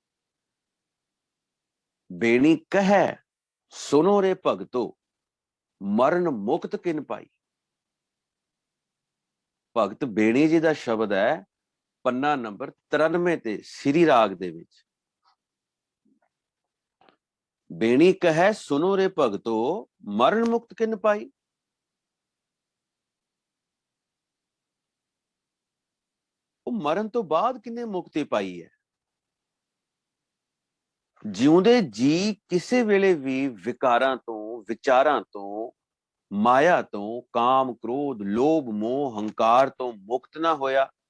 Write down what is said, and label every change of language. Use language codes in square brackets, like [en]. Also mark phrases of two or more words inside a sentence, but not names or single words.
[pa] ਬੇਣੀ ਕਹੈ ਸੁਨੋ ਰੇ ਭਗਤੋ, ਮਰਨ ਮੁਕਤ ਕਿਨ ਪਾਈ। ਭਗਤ ਬੇਣੀ ਜੀ ਦਾ ਸ਼ਬਦ ਹੈ ਪੰਨਾ ਨੰਬਰ 93 ਤੇ ਸ੍ਰੀ ਰਾਗ ਦੇ ਵਿੱਚ। ਬੇਣੀ ਕਹੈ ਸੁਨੋ ਰੇ ਭਗਤੋ, ਮਰਨ ਮੁਕਤ ਕਿਨ ਪਾਈ। ਉਹ ਮਰਨ ਤੋਂ ਬਾਅਦ ਕਿੰਨੇ ਮੁਕਤੀ ਪਾਈ ਹੈ। ਜਿਉਂਦੇ ਜੀ ਕਿਸੇ ਵੇਲੇ ਵੀ ਵਿਕਾਰਾਂ ਤੋਂ, ਵਿਚਾਰਾਂ ਤੋਂ, ਮਾਇਆ ਤੋਂ, ਕਾਮ, ਕ੍ਰੋਧ, ਲੋਭ, ਮੋਹ, ਹੰਕਾਰ ਤੋਂ ਮੁਕਤ ਨਾ ਹੋਇਆ।